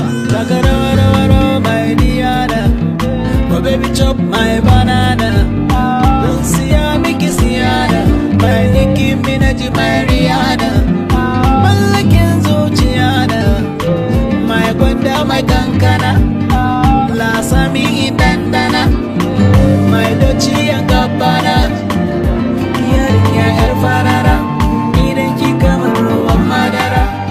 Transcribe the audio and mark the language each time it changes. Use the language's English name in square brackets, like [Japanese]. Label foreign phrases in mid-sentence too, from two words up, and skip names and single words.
[Hausa] Taka rawa, rawa, rawa, [English] my Diana. Oh, baby, chop my banana. Don't see ya, make you see ya. My Nicki Minaj, my Rihanna. [Hausa] Mallakin zuciya na. My gwanda, my kankana. Lasami in dandana. [English] My Dolce and Gabbana. [Hausa] Yarinya yar farara. Idan ki kamar ruwan madara.